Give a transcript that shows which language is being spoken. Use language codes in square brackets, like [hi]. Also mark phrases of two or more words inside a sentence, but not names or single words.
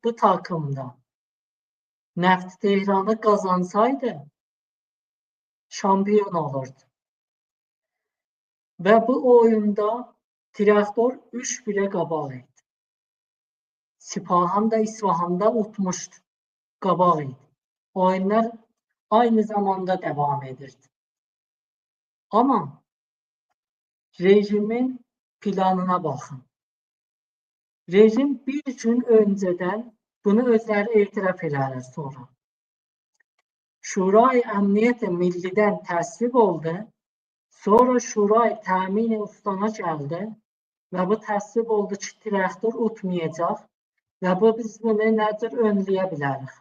[az] Traktor bu takımda Neft Tehranı qazansaydı şampiyon olurdu. Və bu oyunda Traktor 3-1'ə qabaq idi. Sipahan da İsfahanda utmuşdu. Qabaq idi. Oyunlar aynı zamanda devam edirdi. [tr] Ama rejimin planına bakın. [az] Rejim bir gün önceden bunu özləri etiraf edərlər sonra. Şurayı Əmniyyət Millidən təsvib oldu. Sonra Şurayı Təmin Ustana gəldi və bu təsvib oldu ki, Traktor utmayacaq və biz bunu necə önləyə bilərik?